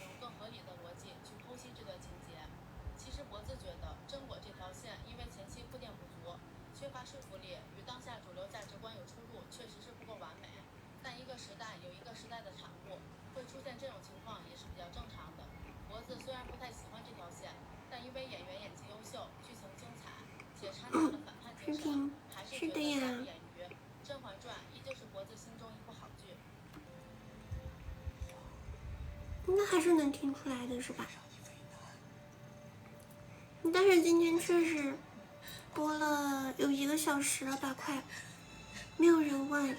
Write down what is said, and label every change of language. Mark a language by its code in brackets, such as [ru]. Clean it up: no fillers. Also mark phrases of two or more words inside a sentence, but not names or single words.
[zh] 其實脖子覺得甄果這條線因為前期鋪墊不足，缺乏說服力，與當下主流價值觀有出入，確實是不夠完美。但一個時代有一個時代的產物，會出現這種情況也是比較正常的。脖子雖然不太喜歡這條線，但因為演員演技優秀，劇情精彩，且摻雜了反叛精神，還是覺得瑕不掩瑜。《甄嬛傳》依舊是脖子心中一部好劇。還是能聽出來的，是吧？但是今天確實播了有1個小時了吧，快，沒有人問。